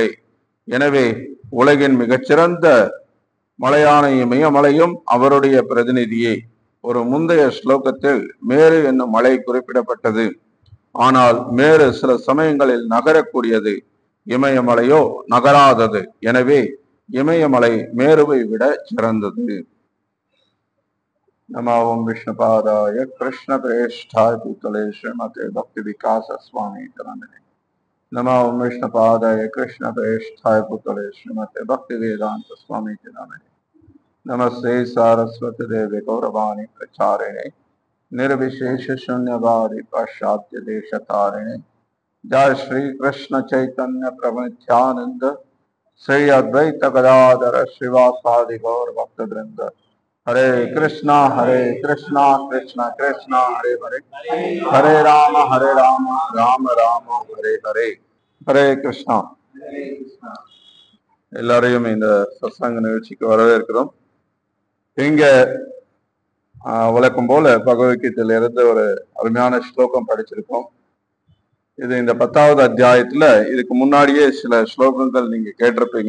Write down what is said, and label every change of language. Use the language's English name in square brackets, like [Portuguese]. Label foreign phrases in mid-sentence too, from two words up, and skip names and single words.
[Tamil] எனவே உலகின் மிகச்சிறந்த மலையான இமயமலையும் அவருடைய பிரதிநிதியே. ஒரு முந்தைய ஸ்லோகத்தில் மேரு என்னும் மலை குறிப்பிடப்பட்டது. ஆனால் மேரு சில சமயங்களில் நகரக்கூடியது, இமயமலையோ நகராதது. எனவே இமயமலை மேருவை விட சிறந்தது. [Sanskrit] नमो विष्णुपादाय कृष्ण प्रेष्ठाय भूतले श्रीमते भक्ति विकास स्वामी नामिने। नमो विष्णुपादाय कृष्ण प्रेष्ठाय भूतले श्रीमते भक्ति वेदांत स्वामी नामिने। नमस्ते सारस्वती देवी गौरवाणी प्रचारिणे निर्विशेष शून्यवादी पाश्चात्य देशतारिणे। जय श्री कृष्ण चैतन्य प्रभु नित्यानंद श्री अद्वैत गदाधर श्रीवासादि गौर भक्त वृंद। हरे कृष्णा कृष्णा कृष्णा हरे हरे, हरे राम राम राम हरे हरे. [Tamil] ஹரே கிருஷ்ணா. எல்லாரையும் இந்த சத்சங்க நிகழ்ச்சிக்கு வரவேற்கிறோம். இங்க வழக்கம் போல பகவத்கீதையில இருந்து ஒரு அருமையான ஸ்லோகம் படிச்சிருக்கோம். இது இந்த 10வது அத்தியாயத்துல இதுக்கு முன்னாடியே சில ஸ்லோகங்கள் நீங்க கேட்டிருப்பீங்க.